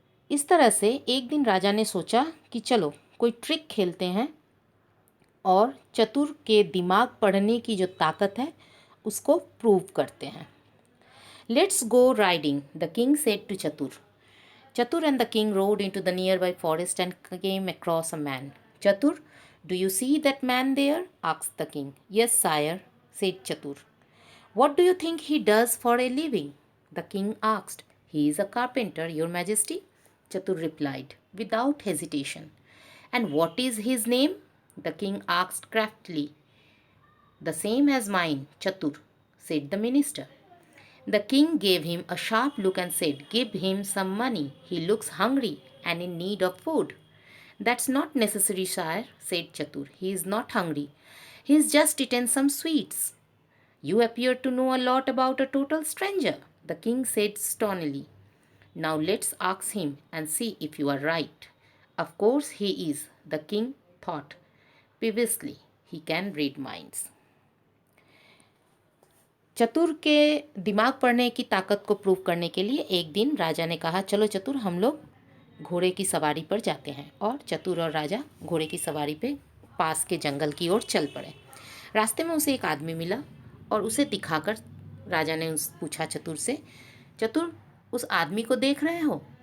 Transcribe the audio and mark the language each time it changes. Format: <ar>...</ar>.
<hi>इस तरह से एक दिन राजा ने सोचा कि चलो कोई ट्रिक खेलते हैं और चतुर के दिमाग पढ़ने की जो ताकत है उसको प्रूव करते हैं.</hi> <en>Let's go riding, the king said to Chatur. Chatur and the king rode into the nearby forest and came across a man. Chatur, do you see that man there? Asked the king. Yes, sire, said Chatur. What do you think he does for a living? The king asked. He is a carpenter, your majesty, Chatur replied without hesitation. And what is his name? The king asked craftily. The same as mine, Chatur, said the minister. The king gave him a sharp look and said, "Give him some money. He looks hungry and in need of food." "That's not necessary, sire," said Chatur. "He is not hungry. He has just eaten some sweets." "You appear to know a lot about a total stranger," the king said stonily. "Now let's ask him and see if you are right." "Of course he is," the king thought peevishly. "He can read minds."</en> <hi>चतुर के दिमाग पढ़ने की ताकत को prove करने के लिए एक दिन राजा ने कहा, चलो चतुर, हम लोग घोड़े की सवारी पर जाते हैं। और चतुर और राजा घोड़े की सवारी पे पास के जंगल की ओर चल पड़े। रास्ते में उसे एक आदमी मिला और उसे दिखाकर राजा ने पूछा चतुर से, चतुर, उस आदमी को देख रहे हो?</hi>